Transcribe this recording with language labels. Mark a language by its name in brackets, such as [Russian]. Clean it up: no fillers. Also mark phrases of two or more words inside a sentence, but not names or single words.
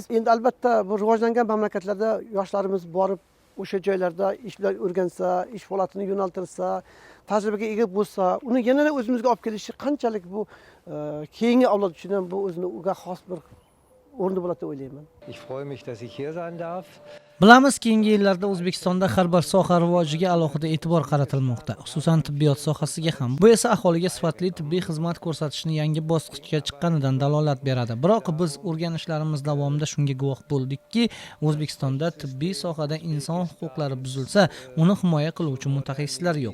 [Uzbek] Endi albatta bu rivojlangan mamlakatlarda yoshlarimiz borib o'sha joylarda ishlar o'rgansa, ish faoliyatini yo'naltirsa, tajribaga ega bo'lsa, uni yana o'zimizga olib kelishi qanchalik bu keyingi avlod uchun ham bu o'ziga xos bir o'rni bo'ladi deb o'ylayman. [German] Ich freue mich, dass ich hier sein darf. [Uzbek] Bilamiz, keyingi yillarda O'zbekistonda har bir soha rivojiga alohida e'tibor qaratilmoqda, xususan tibbiyot sohasiga ham. Bu esa aholiga sifatli tibbiy xizmat ko'rsatishni yangi bosqichga chiqqanidan dalolat beradi. Biroq biz o'rganishlarimiz davomida shunga guvoh bo'ldikki, O'zbekistonda tibbiy sohada inson huquqlari buzilsa, uni himoya qiluvchi mutaxassislar yo'q.